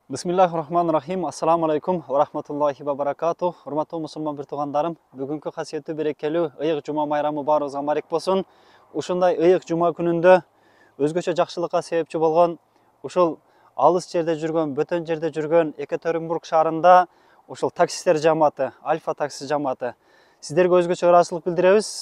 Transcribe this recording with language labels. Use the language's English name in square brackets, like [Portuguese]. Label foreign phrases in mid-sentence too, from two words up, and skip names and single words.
[Arabic] بسم الله الرحمن الرحيم السلام عليكم ورحمة الله وبركاته. [Kyrgyz] Урматтуу мусулман бир туугандарым, бүгүнкү касиеттүү берекелүү ыйык жума майрамы баарыбызга марек болсун. Ушундай ыйык жума күнүндө өзгөчө жакшылыкка себепчи болгон, ушул алыс жерде жүргөн, бөтөн жерде жүргөн Екатеринбург шаарында ушул таксисттер жамааты, Альфа такси жамааты сиздерге өзгөчө ыраазычылык билдиребиз.